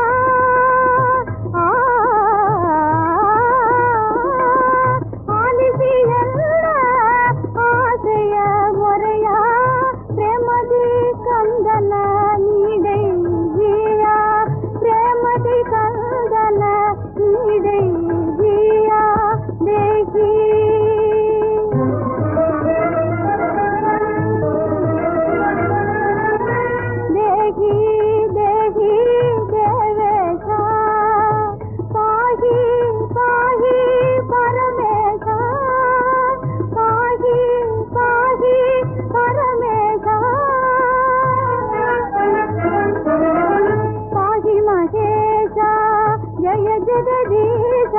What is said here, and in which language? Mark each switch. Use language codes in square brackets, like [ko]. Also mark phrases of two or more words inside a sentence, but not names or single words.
[kn] ಆಲಿಸಿಯಲ್ಲ ಆಸೆಯ ಮೊರೆಯ. ಪ್ರೇಮದಿ ಕಂದನ ನೀಡೈ ಜೀಯ. ಪ್ರೇಮದಿ ಕಂದನ ನೀಡೈ ಜೀಯ. [sa] ದೇಹಿ ದೇಹಿ ದೇಹಿ ದೇವೇಶ. ಪಾಹಿ ಪಾಹಿ ಪರಮೇಶ. ಪಾಹಿ ಪಾಹಿ ಪರಮೇಶ. ಪಾಹಿ ಮಹೇಶ ಜಯ ಜಗದೀಶ.